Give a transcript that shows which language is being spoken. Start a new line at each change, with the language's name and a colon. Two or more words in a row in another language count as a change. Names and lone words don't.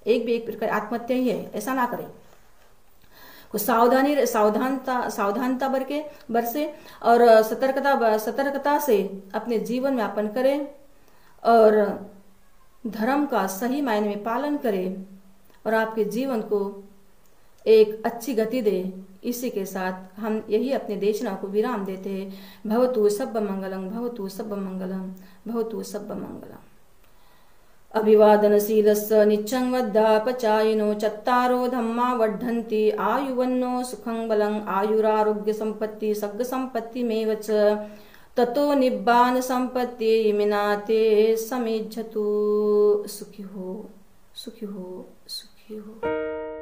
Hindi: एक भी एक प्रकार आत्महत्या ही है, ऐसा ना करें। कुछ सावधानता बरसे और सतर्कता से अपने जीवन में यापन करें और धर्म का सही मायने में पालन करें और आपके जीवन को एक अच्छी गति दे। इसी के साथ हम यही अपने देशना को विराम देते हैं।
Pali: भवतु सब्ब मंगलम, भवतु सब्ब मंगलम, भवतु सब्ब मंगलम। अभिवादनशीलस्य नित्यं वद्धापचायिनो चत्तारो धम्मा वर्धन्ति आयुवन्नो सुखं बलं आयुरारोग्य संपत्ति सग्ग संपत्तिमेव च ततो निब्बान संपत्ति इमिनाते समिज्झतु।
Hindi: सुखी हो, सुखी हो, सुखी हो।